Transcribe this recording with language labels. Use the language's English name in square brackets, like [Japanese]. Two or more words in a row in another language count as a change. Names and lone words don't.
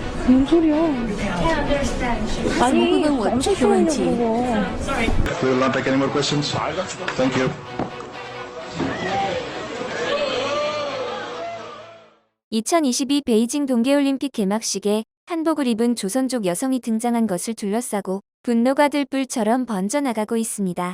[Korean] 뭔 소리야? 아니, [Chinese] 怎么会问我这个问题？ [English] We will not take any more questions. Thank you. [Korean] 2022 베이징 동계올림픽 개막식에 한복을 입은 조선족 여성이 등장한 것을 둘러싸고 분노가 들불처럼 번져나가고 있습니다.